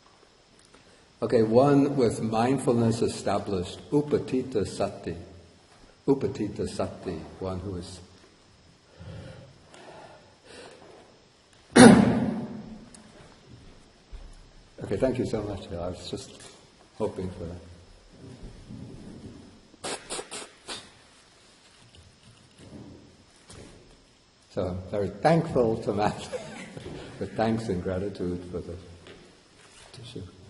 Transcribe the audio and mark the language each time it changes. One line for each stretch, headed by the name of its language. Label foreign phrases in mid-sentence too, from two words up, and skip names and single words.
English: Okay, one with mindfulness established,
Pali: upatita sati. upatita sati,
English: one who is okay, thank you so much. I was just hoping for that. So I'm very thankful to Matt, with thanks and gratitude for the tissue.